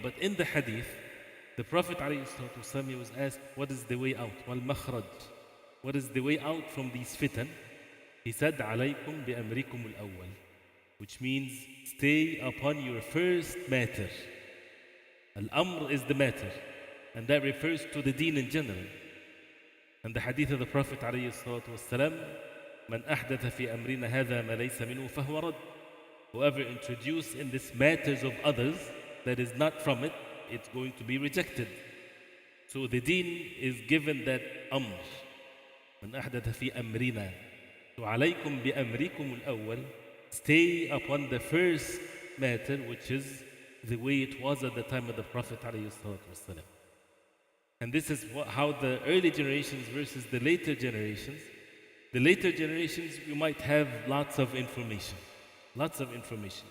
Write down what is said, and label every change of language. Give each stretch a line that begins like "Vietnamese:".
English: But in the hadith, the Prophet ﷺ was asked, what is the way out? Wal-makhraj. What is the way out from these fitan? He said,
Arabic: عَلَيْكُمْ بِأَمْرِكُمُ الْأَوَّلِ,
English: which means stay upon your first matter. Al-amr is the matter, and that refers to the deen in general. And the hadith of the Prophet ﷺ,
Arabic: مَنْ أَحْدَثَ فِي أَمْرِنَا هَذَا مَا لَيْسَ مِنْهُ فَهُوَ رَدٌّ.
English: Whoever introduced in this matters of others that is not from it, it's going to be rejected. So the deen is given that amr.
Arabic: مَنْ أَحْدَثَ فِي أَمْرِنَا. So عَلَيْكُمْ بِأَمْرِكُمُ الْأَوَّلِ.
English: Stay upon the first matter, which is the way it was at the time of the Prophet ﷺ. And this is how the early generations versus the later generations. The later generations, you might have lots of information. Lots of information.